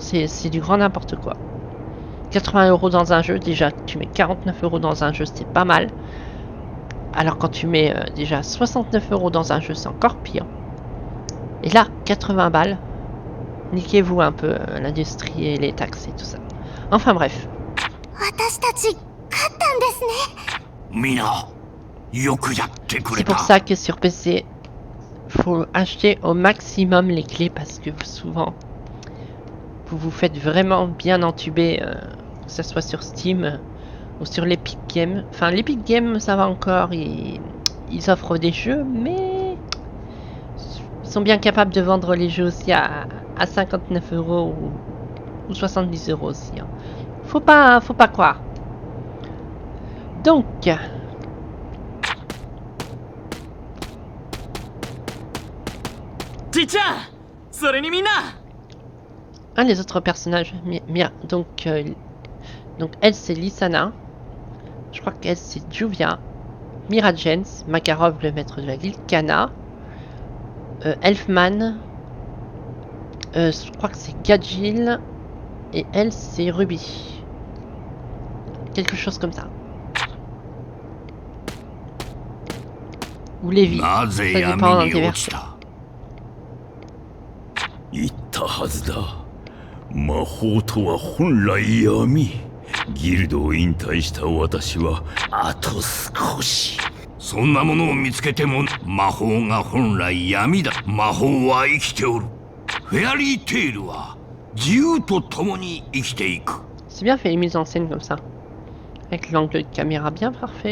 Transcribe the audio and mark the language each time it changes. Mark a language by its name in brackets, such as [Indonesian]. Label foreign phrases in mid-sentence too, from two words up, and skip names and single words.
[French] C'est du grand n'importe quoi. 80 € dans un jeu, déjà tu mets 49 € dans un jeu, c'est pas mal. Alors quand tu mets déjà 69 € dans un jeu, c'est encore pire. Et là, 80 balles. Niquez-vous un peu l'industrie et les taxes et tout ça. Enfin bref. [Japanese] 私たち勝ったんですね。みんなよくやってく [French] C'est [Japanese] れ [French] pour [Japanese] た [French] ça que sur PC, faut acheter au maximum les clés parce que souvent, vous vous faites vraiment bien entuber, que ce soit sur Steam ou sur l'Epic Games. Enfin, l'Epic Games, ça va encore, ils offrent des jeux, mais ils sont bien capables de vendre les jeux aussi à 59 € ou 70 € aussi. Hein. Faut pas croire. Donc, Chicha, [Japanese] それにみんな [French] un des autres personnages, donc elle c'est Lisana, je crois qu'elle c'est Juvia, Mira Jens, Makarov le maître de la ville, Kana, Elfman, je crois que c'est Gadjil, et elle c'est Ruby. Quelque chose comme ça. Ou Levi, ça [Japanese] なぜ [French] dépend [Japanese] 闇 [French] des [Japanese] に落ち [French] versions. [Japanese] た言ったはずだ。魔法とは本来闇。ギルドを引退した私はあと少し。そんなものを見つけても魔法が本来闇だ。魔法は生きておる。フェアリーテイルは自由と共に生きていく。 [French] C'est bien fait les mises en scène comme ça. Avec l'angle de caméra bien parfait.